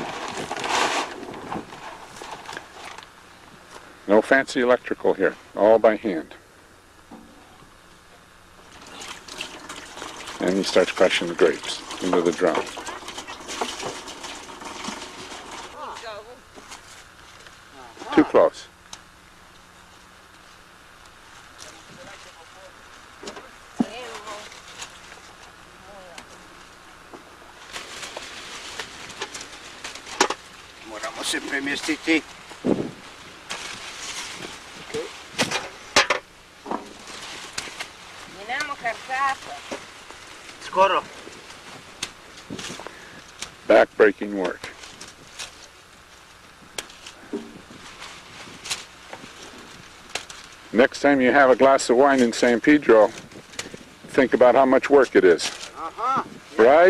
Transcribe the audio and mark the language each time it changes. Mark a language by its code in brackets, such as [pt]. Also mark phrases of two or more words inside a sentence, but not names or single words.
[en] No fancy electrical here, all by hand. And he starts crushing the grapes into the drum. Too close. [hr] Moramo se premjestiti. Skoro. [en] Back-breaking work. Next time you have a glass of wine in San Pedro, think about how much work it is. Aha. Right?